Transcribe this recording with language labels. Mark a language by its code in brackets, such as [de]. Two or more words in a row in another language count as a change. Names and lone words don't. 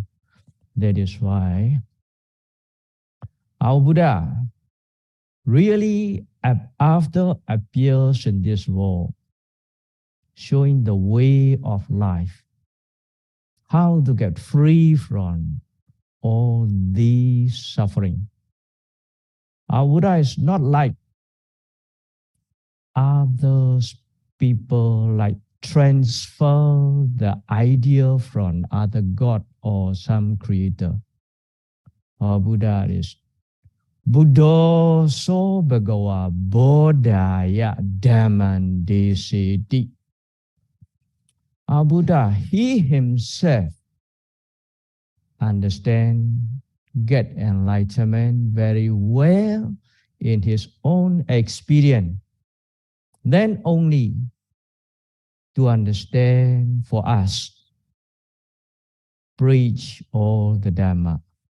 [en] That is why our Buddha really after appears in this world, showing the way of life, how to get free from all these suffering. Our Buddha is not like others people, like transfer the idea from other god or some creator. Our Buddha is Buddha [pi] so bhagava bodhaya dhammandesiti. [en] Our Buddha, he himself understand, get enlightenment very well in his own experience. Then only to understand for us, preach all the Dhamma.